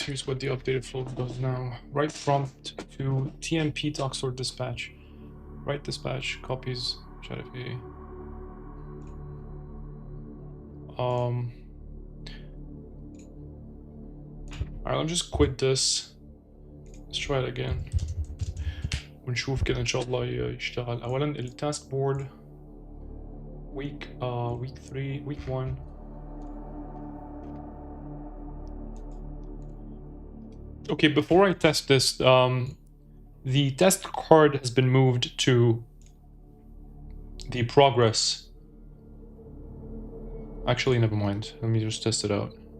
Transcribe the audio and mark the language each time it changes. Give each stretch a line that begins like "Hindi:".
English: Here's what the updated flow does now. Write prompt to TMP talks or dispatch. Write dispatch copies. Shopify. Alright, I'll just quit this. Let's try it again.
Arabic: ونشوف كده ان شاء الله يشتغل. اولا التاسك بورد week 3 week 1.
English: Okay, before I test this, the test card has been moved to the progress. Actually, never mind. Let me just test it out.